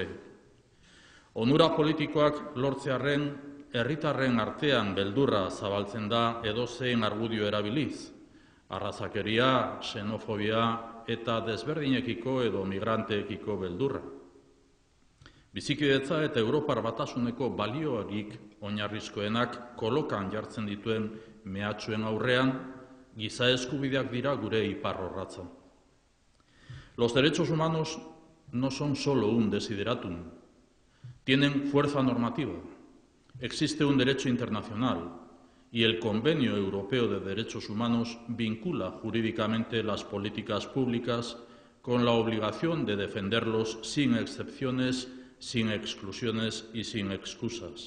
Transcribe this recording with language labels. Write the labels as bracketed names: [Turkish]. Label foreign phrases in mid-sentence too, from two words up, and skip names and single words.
[Basque] Onura politikoak lortzearren, herritarren artean beldurra zabaltzen da edozein argudio erabiliz, arrazakeria, xenofobia eta desberdinekiko edo migranteekiko beldurra. Bizikidetza eta Europar Batasuneko balioarik oinarrizkoenak kolokan jartzen dituen mehatxuen aurrean, giza eskubideak dira gure iparrorratza. [Spanish] Los derechos humanos no son solo un desideratum, tienen fuerza normativa. Existe un derecho internacional y el Convenio Europeo de Derechos Humanos vincula jurídicamente las políticas públicas con la obligación de defenderlos sin excepciones, sin exclusiones y sin excusas.